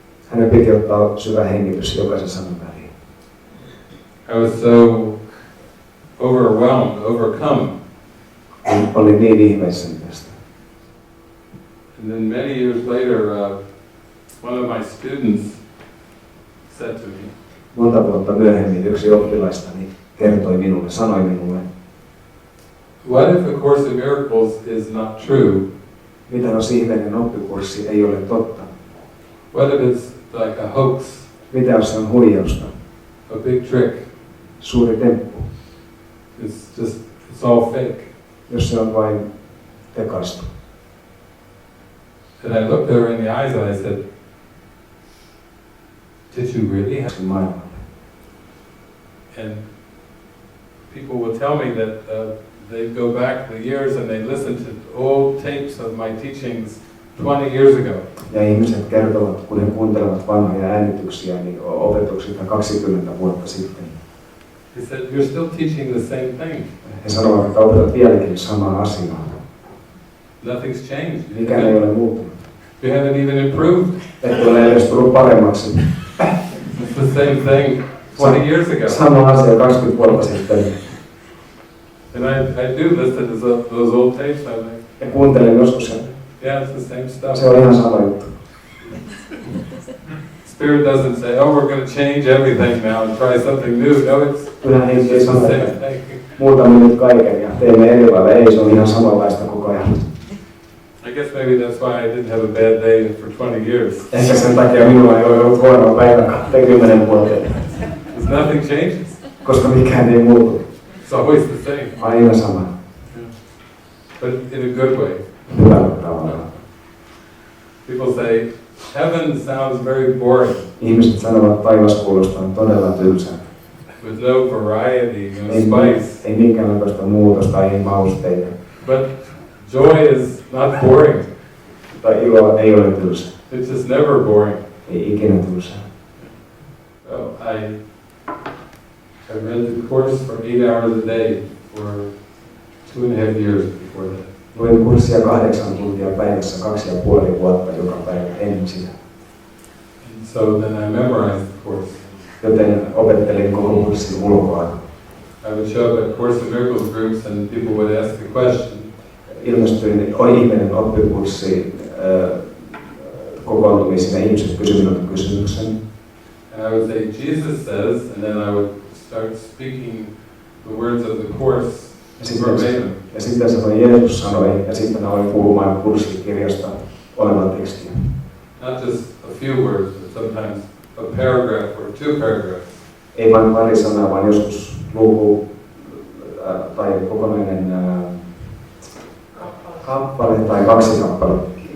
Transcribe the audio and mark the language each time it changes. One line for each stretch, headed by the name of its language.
Finnish: Hänen piti ottaa syvä hengitys jokaisen sanan väliin.
English: I was so overwhelmed, overcome.
Finnish: Olin niin ihmeissäni tästä.
English: And then many years later, one of my students said to me,
Finnish: Monta vuotta myöhemmin yksi oppilaistani kertoi minulle, sanoi minulle,
English: what if A Course in Miracles is not true?
Finnish: mitä jos ihmeellinen oppikurssi ei ole totta?
English: What if it's like a hoax,
Finnish: Mitä jos se on huijausta?
English: a big trick?
Finnish: Suuri temppu?
English: It's all fake.
Finnish: Jos se on vain tekaistu.
English: And I looked her in the eyes and I said, did you really have?
Finnish: Maailmalle.
English: And people will tell me that they go back the years and they listen to old tapes of my teachings 20 years ago.
Finnish: Ja ihmiset kertovat, kun he kuuntelevat vanhoja äänityksiä, niin opetuksilta 20 vuotta sitten.
English: He said, you're still teaching the same thing.
Finnish: He sanovat, että opetat vieläkin samaa asiaa.
English: Nothing's changed.
Finnish: Mikään ei ole muuttunut.
English: You haven't even improved.
Finnish: Et ole edes tullut paremmaksi.
English: It's the same thing 20 years ago.
Finnish: Sama asia 20 vuotta sitten.
English: And I do listen to those old tapes, I think.
Finnish: Ja kuuntelen joskus sen.
English: Yeah, it's the same stuff.
Finnish: Se on ihan sama juttu.
English: Spirit doesn't say, oh, we're going to change everything now and try something new. No, it's
Finnish: Kyllähän henki ei
English: the
Finnish: sano,
English: same
Finnish: että
English: thing.
Finnish: muutamme nyt kaiken ja teemme eri lailla. Ei, se on ihan samanlaista koko ajan.
English: I guess maybe that's why I didn't have a bad day for 20 years.
Finnish: Ehkä sen takia minulla ei ole ollut huonoa päivää 20 vuoteen.
English: Because nothing changes.
Finnish: Koska mikään ei muutu.
English: It's always the same.
Finnish: Aina sama.
English: But in a good way.
Finnish: Hyvällä tavalla.
English: People say, heaven sounds very boring.
Finnish: Ihmiset sanovat, että taivas kuulostaa todella tylsältä.
English: With no variety, no spice.
Finnish: Ei minkäänlaista muutosta, ei mausteita.
English: But joy is not boring.
Finnish: Tai ilo ei ole tylsä.
English: It's just never boring.
Finnish: Ei ikinä tylsä.
English: So I read the course for 8 hours a day for 2.5 years before that.
Finnish: Luin kurssia 8 tuntia päivässä 2,5 vuotta joka päivä ennen sitä.
English: And so then I memorized the course.
Finnish: Joten opettelin koko kurssin ulkoa.
English: I would show up at Course in Miracles groups and people would ask a question.
Finnish: Ilmestyin ihminen oppikurssi kokoontumisiin ja ihmiset kysyivät minulta kysymyksen.
English: And I would say, Jesus says, and then I would start speaking the words of the course verbatim.
Finnish: Ja sitten sanoin, Jeesus sanoi, ja sitten aloin puhumaan kurssikirjasta olevan tekstiä.
English: Not just a few words, but sometimes a paragraph or 2 paragraphs.
Finnish: Ei vain pari sanaa, vaan joskus luku tai kokonainen kappale tai 2 kappaletta.